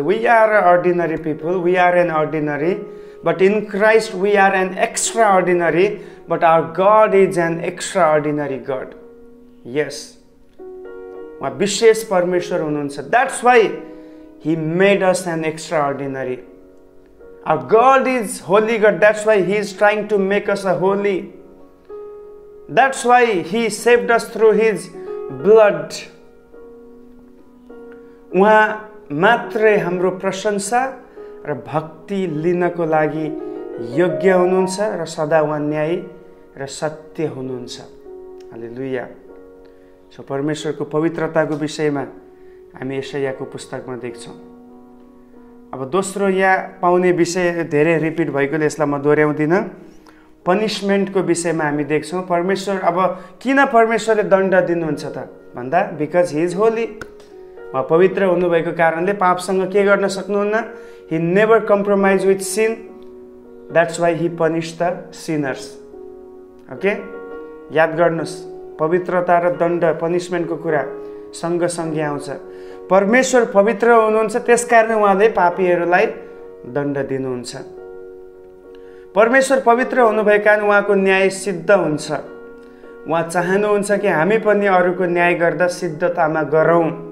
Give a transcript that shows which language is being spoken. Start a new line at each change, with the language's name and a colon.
English: We are ordinary people, we are an ordinary, but in Christ we are an extraordinary, but our God is an extraordinary God.
Nepali: यस, उहाँ विशेष परमेश्वर हुनुहुन्छ।
English: That's why He made us an extraordinary. Our God is holy God. That's why He is trying to make us a holy. That's why He saved us through His blood.
Nepali: उहाँ मात्रै हाम्रो प्रशंसा र भक्ति लिनको लागि योग्य हुनुहुन्छ र सदा उहाँ न्यायी र सत्य हुनुहुन्छ। हालेलुया। सो परमेश्वरको पवित्रताको विषयमा हामी यशायाको पुस्तकमा देख्छौँ। अब दोस्रो यहाँ पाउने विषय धेरै रिपिट भएकोले यसलाई म दोहोऱ्याउँदिनँ। पनिसमेन्टको विषयमा हामी देख्छौँ। परमेश्वर, अब किन परमेश्वरले दण्ड दिनुहुन्छ त भन्दा,
English: Because he is holy.
Nepali: उहाँ पवित्र हुनुभएको कारणले पापसँग के गर्न सक्नुहुन्न।
English: He never compromise with sin, that's why he punish the sinners.
Nepali: Okay, याद गर्नुहोस्, पवित्रता र दण्ड, पनिसमेन्टको कुरा सँगसँगै आउँछ। परमेश्वर पवित्र हुनुहुन्छ, त्यसकारण उहाँले पापीहरूलाई दण्ड दिनुहुन्छ। परमेश्वर पवित्र हुनुभएको कारण उहाँको न्याय सिद्ध हुन्छ। उहाँ चाहनुहुन्छ कि हामी पनि अरूको न्याय गर्दा सिद्धतामा गरौँ।